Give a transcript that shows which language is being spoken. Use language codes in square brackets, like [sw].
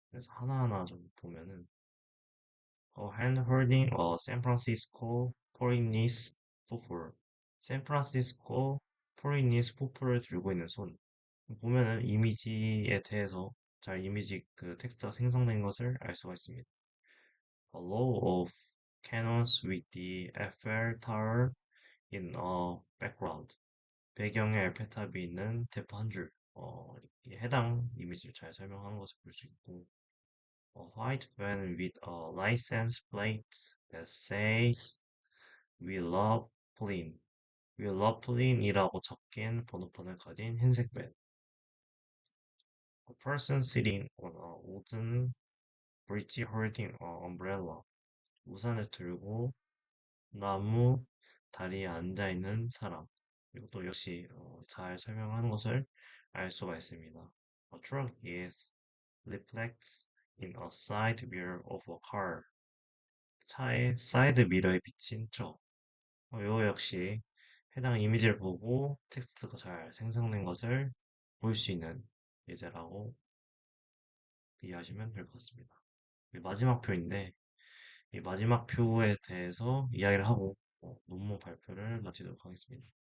[ko] 그래서 하나하나 좀 보면은 [en] hand holding a San Francisco [ko] 4인니스 포플 샌프란시스코 4인니스 포플을 들고 있는 손 보면은 이미지에 대해서 잘 이미지 그 텍스트가 생성된 것을 알 수가 있습니다. [en] A row of cannons with the Eiffel Tower in a background. [ko] 배경에 에펠탑이 있는 대포 한 줄. 이 해당 이미지를 잘 설명하는 것을 볼 수 있고, [en] a white van with a license plate that says We love Pauline. We love Pauline [ko] 이라고 적힌 번호판을 가진 흰색 밴. [en] A person sitting on a wooden bridge holding an umbrella. [ko] 우산을 들고 나무 다리에 앉아 있는 사람. 이것도 역시 잘 설명하는 것을 알 수가 있습니다. [en] A truck is reflects in a side mirror of a car. [ko] 차의 사이드 미러에 비친 트럭. 이거 역시 해당 이미지를 보고 텍스트가 잘 생성된 것을 볼 수 있는 예제라고 이해하시면 될 것 같습니다. 마지막 표인데 이 마지막 표에 대해서 이야기를 하고 논문 발표를 마치도록 하겠습니다.